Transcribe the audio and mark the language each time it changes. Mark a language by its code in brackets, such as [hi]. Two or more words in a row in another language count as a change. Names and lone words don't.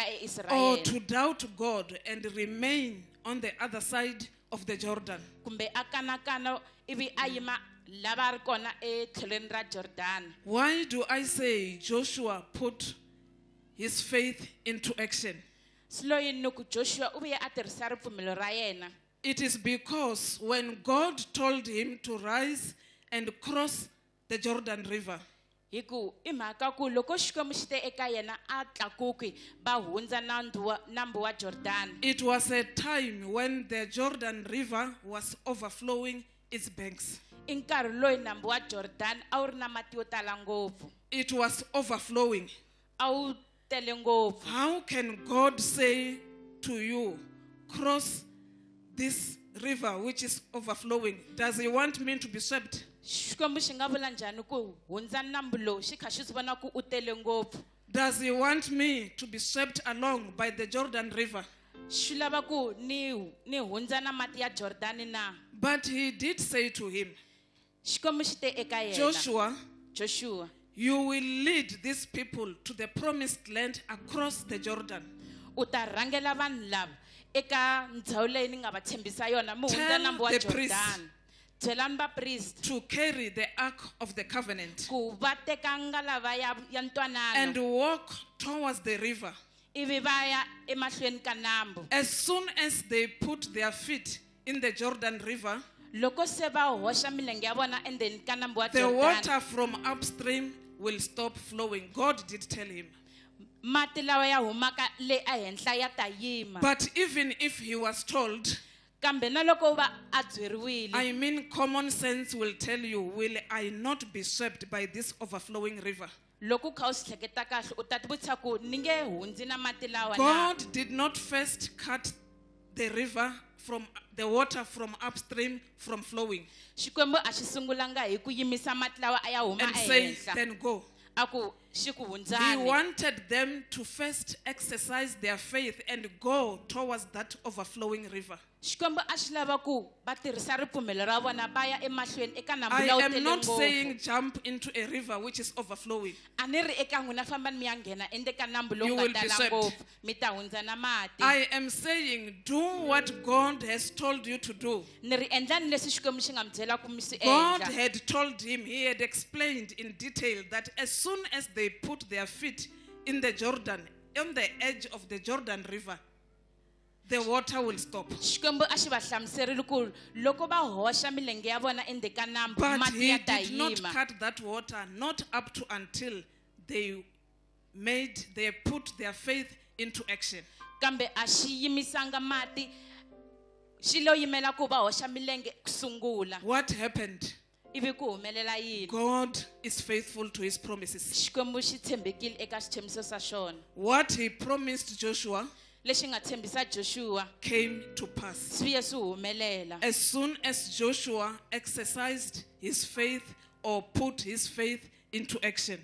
[en] Or eIsrayele. to doubt God and remain on the other side of the Jordan. [ts] Kumbe a kanakana ivi a yima lava ri kona etlhelweni ra Jordani. [en] Why do I say Joshua put his faith into action? [ts] Sloyi ni ku Joshua u vuye a tirhisa ripfumelo ra yena. [en] It is because when God told him to rise and cross the Jordan River, [ts] Hi ku i mhaka ku loko Xikwembu xi te eka yena a tlakuki va hundza nambu wa Jordani. [en] it was a time when the Jordan River was overflowing its banks. [ts] I nkarhi loyi nambu wa Jordani a wu ri na mati yo tala ngopfu. [en] It was overflowing. [ts] A wu tele ngopfu. [en] How can God say to you, cross this river which is overflowing? Does he want me to be swept? [ts] Xikwembu xi nga vula njhani ku hundza nambu lowu xi kha xi swi vona ku u tele ngopfu. [en] Does he want me to be swept along by the Jordan River? [ts] Xi lava ku ni hundza na mati ya Jordani na. [en] But he did say to him, [ts] Xikwembu xi te eka yena. [en] Joshua, you will lead these people to the promised land across the Jordan. [ts] U ta rhangela vanhu lava eka ndhawu leyi ni nga va tshembisa yona mu hundza [en] Tell [ts] nambu wa [en] the priests. [ts] Jordani. byelan ba priest [en] to carry the ark of the covenant [ts] ku va teka ngalava ya [en] and [ts] ntwanano [en] walk towards the river. [ts] ivi va ya emahlweni ka nambu. [en] As soon as they put their feet in the Jordan River, [ts] Loko se va hoxa milenge ya vona endzeni ka nambu wa [en] the Jordan, water from upstream will stop flowing. God did tell him. [ts] mati lawa ya humaka le ehenhla ya ta yima. [en] But even if he was told, [ts] Kambe na loko va a byeriwile, [en] I mean, common sense will tell you, will I not be swept by this overflowing river? [ts] loko kha u swi hleketa kahle u ta tivutisa ku ni nge hundzi na mati lawa na. [en] God did not first cut the river from the water from upstream from flowing [ts] Xikwembu a xi sungulanga hi ku yimisa mati lawa a ya huma [en] and say, [ts] ehenhla [en] then go. [ts] a ku xi ku [en] He [ts] hundzani. [en] wanted them to first exercise their faith and go towards that overflowing river. [ts] Xikwembu a xi lava ku va tirhisa ripfumelo ra vona va ya emahlweni eka nambu [en] I [ts] lawa wu [en] am [ts] tele [en] not [ts] ngopfu. [en] saying jump into a river which is overflowing. [ts] A ni ri eka n'wina fambani mi ya nghena endzeni ka nambu [en] You [ts] lowu nga [en] will be [ts] tala [en] swept. [ts] ngopfu mi ta hundza na mati. [en] I am saying do what God has told you to do. [ts] Ni ri endlani leswi Xikwembu xi nga mi byela ku mi swi [en] God [ts] endla. [en] had told him, he had explained in detail that as soon as they put their feet in the Jordan, on the edge of the Jordan River, the water will stop. [ts] Xikwembu a xi va hlamuserile ku loko va hoxa milenge ya vona endzeni ka nambu [en] But [ts] mati [en] he [ts] ya ta [en] did not [ts] yima. [en] cut that water, not up to until they put their faith into action. [ts] Kambe a xi yimisanga mati xi lo yimela ku va hoxa milenge ku sungula. [en] What happened? [ts] Ivi ku humelela yini? [en] God is faithful to his promises. [ts] Xikwembu xi tshembekile eka xitshembiso xa xona. [en] What he promised Joshua [ts] Lexi nga tshembisa Joshua [en] came to pass. [ts] swi ye swi humelela. [en] As soon as Joshua exercised his faith or put his faith into action.